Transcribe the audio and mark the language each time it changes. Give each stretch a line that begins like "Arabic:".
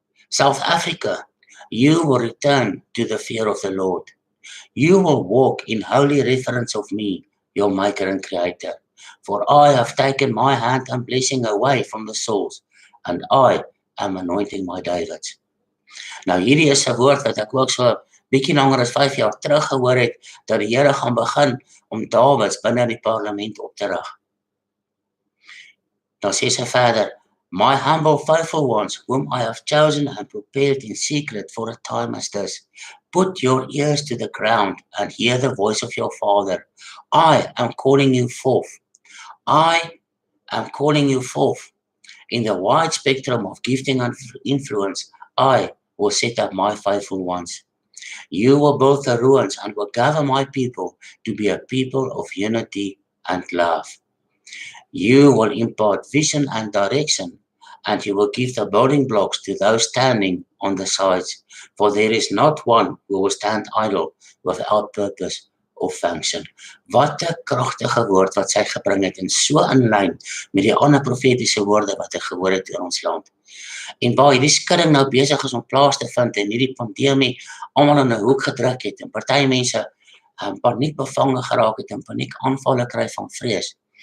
English: South Africa, you will return to the fear of the Lord. You will walk in holy reverence of me, your maker and creator. For I have taken my hand and blessing away from the souls, and I am anointing my Davids.
Afrikaans: Nou hierdie is 'n woord wat ek ook so bietjie langer as 5 jaar terug gehoor het, dat die Here gaan begin om Davids binne die parlement op te rig. Dan sê sy verder,
English: my humble faithful ones, whom I have chosen and prepared in secret for a time as this, put your ears to the ground and hear the voice of your Father. I am calling you forth. I am calling you forth. In the wide spectrum of gifting and influence, I will set up my faithful ones. You will build the ruins and will gather my people to be a people of unity and love. You will impart vision and direction, and you will give the building blocks to those standing on the sides, for there is not one who will stand idle without purpose of function.
Afrikaans: Wat 'n kragtige woord wat sy gebring het, en so in lyn met die ander profetiese woorde wat ek gehoor het oor ons land. En waar hierdie skudding nou besig is om plaas te vind en hierdie pandemie almal in 'n hoek gedruk het en party mense paniek bevange geraak het en paniekaanvalle kry van vrees.